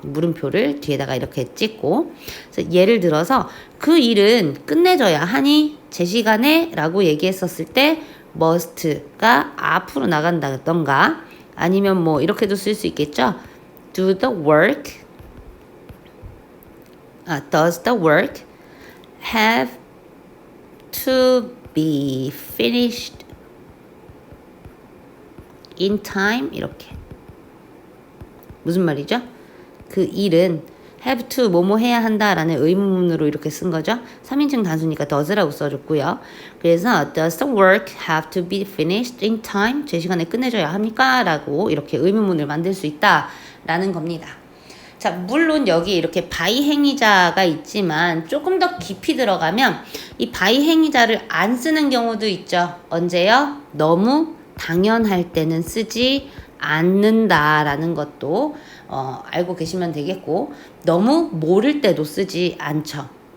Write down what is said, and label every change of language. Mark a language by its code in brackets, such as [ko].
[ko] 물음표를 뒤에다가 이렇게 찍고. 그래서 예를 들어서 그 일은 끝내줘야 하니 제 시간에 라고 얘기했었을 때 must가 앞으로 나간다던가 아니면 뭐 이렇게도 쓸 수 있겠죠. [en] Do the work. Does the work have to be finished in time? [ko] 이렇게. 무슨 말이죠? 그 일은 have to 뭐뭐 해야 한다라는 의문문으로 이렇게 쓴 거죠. 3인칭 단수니까 does라고 써줬고요. 그래서 [en] does the work have to be finished in time? [ko] 제 시간에 끝내줘야 합니까? 라고 이렇게 의문문을 만들 수 있다라는 겁니다. 자, 물론 여기 이렇게 by 행위자가 있지만 조금 더 깊이 들어가면 이 by 행위자를 안 쓰는 경우도 있죠. 언제요? 너무 당연할 때는 쓰지 않는다라는 것도 알고 계시면 되겠고 너무 모를 때도 쓰지 않죠.